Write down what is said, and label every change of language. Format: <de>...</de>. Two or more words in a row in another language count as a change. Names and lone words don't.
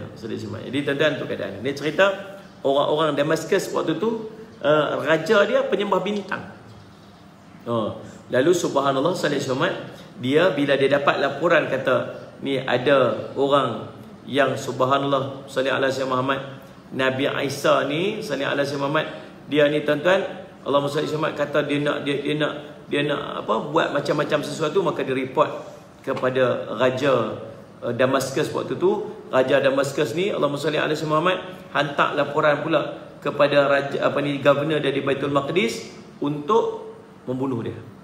<ms>Jadi tuan-tuan tu keadaan. Dia cerita orang-orang Damaskus waktu tu raja dia penyembah bintang. Lalu subhanallah</ms> <ar>صلى الله عليه,</ar> <ms>dia bila dia dapat laporan kata ni ada orang yang</ms> <ar>سبحان الله صلى الله عليه محمد,</ar> <ms>Nabi Isa ni</ms> <ar>صلى الله عليه محمد,</ar> <ms>dia ni tuan-tuan</ms> <ar>اللهم صل محمد</ar> <ms>kata dia nak apa buat macam-macam sesuatu, maka dia report kepada raja Damaskus waktu tu. Raja Damaskus ni</ms> <ar>اللهم صل عليه محمد</ar> <ms>hantar laporan pula kepada raja governor dari Baitul Maqdis untuk membunuh dia.</ms>